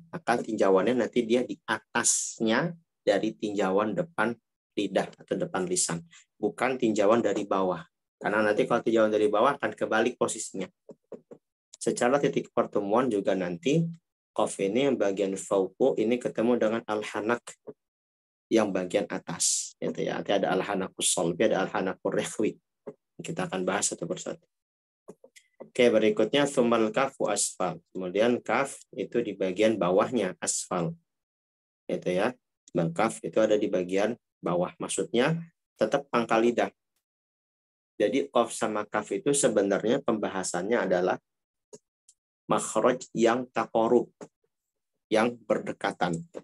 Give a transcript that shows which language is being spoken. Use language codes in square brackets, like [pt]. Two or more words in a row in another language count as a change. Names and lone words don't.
[id] Maka tinjauannya nanti dia di atasnya dari tinjauan depan lidah atau depan lisan, bukan tinjauan dari bawah. Karena nanti kalau tinjauan dari bawah akan kebalik posisinya. Secara titik pertemuan juga nanti qaf ini yang bagian fauqu ini ketemu dengan al-hanak yang bagian atas. Gitu ya. Nanti ada [ar] الحنك الصلب, [id] ada [ar] الحنك الرخو. [id] Kita akan bahas satu persatu. Oke, berikutnya [ar] ثم الكاف أسفل. [id] Kemudian kaf itu di bagian bawahnya asfal. Gitu ya. Dan kaf itu ada di bagian bawah. Maksudnya tetap pangkal lidah. Jadi qaf sama kaf itu sebenarnya pembahasannya adalah makhraj yang taqarrub, yang berdekatan.